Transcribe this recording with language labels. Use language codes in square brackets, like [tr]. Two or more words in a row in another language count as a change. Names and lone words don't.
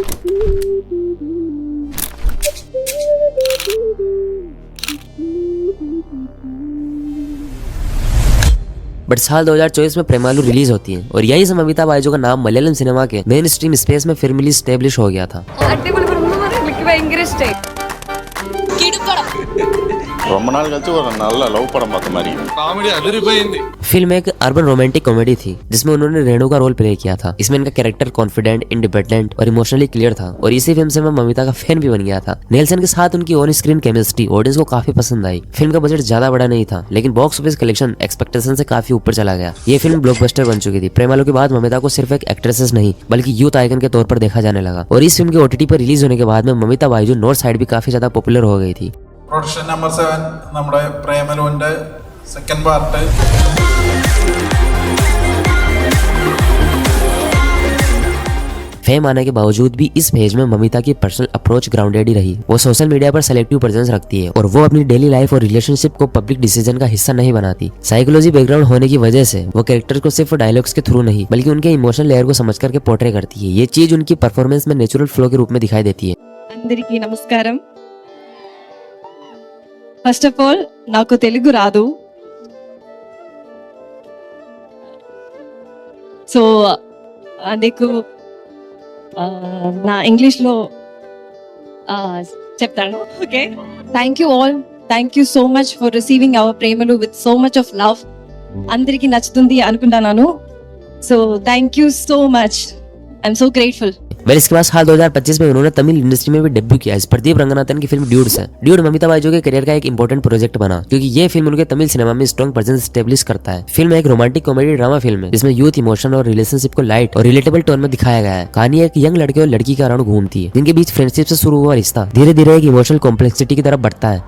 [hi] बट साल 2024 में प्रेमालू रिलीज होती है और यही से ममिता बाइजू का नाम मलयालम सिनेमा के [en] mainstream space [hi] में [en] firmly established [hi] हो गया था। [ta] ரொம்ப நாள் கழிச்சு ஒரு நல்ல லவ் படம் பார்த்த மாதிரி [te] కామెడీ అదిరిపోయింది। [hi] फिल्म एक [en] urban romantic comedy [hi] थी जिसमें उन्होंने रेणु का [en] role play [hi] किया था। इसमें इनका कैरेक्टर [en] confident, independent [hi] और [en] emotionally clear [hi] था और इसी फिल्म से मैं ममिता का फैन भी बन गया था। नेल्सन के साथ उनकी [en] on screen chemistry [hi] ऑडियंस को काफी पसंद आई। फिल्म का बजट ज्यादा बड़ा नहीं था लेकिन [en] box office collection expectation [hi] से काफी ऊपर चला गया। ये फिल्म ब्लॉकबस्टर बन चुकी थी। प्रेमालू के बाद ममिता को सिर्फ एक एक्ट्रेसेस नहीं बल्कि [en] youth icon [hi] के तौर पर देखा जाने लगा और इस फिल्म के OTT पर रिलीज होने के बाद में ममिता बाइजू [en] north side [hi] भी काफी ज्यादा पॉपुलर हो गई थी। [en] production number 7 [ml] നമ്മുടെ പ്രേമലുവിന്റെ [en] second part [hi] फेम आने के बावजूद भी इस पेज में ममिता की [en] personal approach grounded [hi] ही रही। वो [en] social media [hi] पर [en] selective presence [hi] रखती है और वो अपनी [en] daily life [hi] और रिलेशनशिप को [en] public decision [hi] का हिस्सा नहीं बनाती। [en] psychology background [hi] होने की वजह से वो कैरेक्टर को सिर्फ डायलॉग्स के थ्रू नहीं बल्कि उनके [en] emotional layer [hi] को समझ करके पोर्ट्रे करती है। ये चीज उनकी परफॉर्मेंस में [en] natural flow [hi] के रूप में दिखाई देती है। [te] అందరికీ నమస్కారం। [en] first of all [te] నాకు తెలుగు రాదు, సో అందుకు నా ఇంగ్లీష్లో చెప్తాను. [en] Okay, thank you all, thank you so much for receiving our Premalu with so much of love. [te] అందరికీ నచ్చుతుంది అనుకుంటున్నాను. [en] so thank you so much, I'm so grateful. [hi] वेल इसके बाद साल 2025 में उन्होंने [en] Tamil industry [hi] में भी डेब्यू किया। इस प्रदीप रंगनाथन की फिल्म ड्यूड्स है। ड्यूड ममिता बाइजू के करियर का एक [en] important project [hi] बना क्योंकि ये फिल्म उनके तमिल सिनेमा में [en] strong presence establish [hi] करता है। फिल्म एक [en] romantic comedy drama film [hi] है जिसमें [en] youth emotion [hi] और रिलेशनशिप को लाइट और [en] relatable tone [hi] में दिखाया गया है। कहानी एक यंग लड़के और लड़की के अराउंड घूमती है जिनके बीच फ्रेंडशिप से शुरू हुआ रिश्ता धीरे धीरे एक [en] emotional complexity [hi] की तरफ बढ़ता है।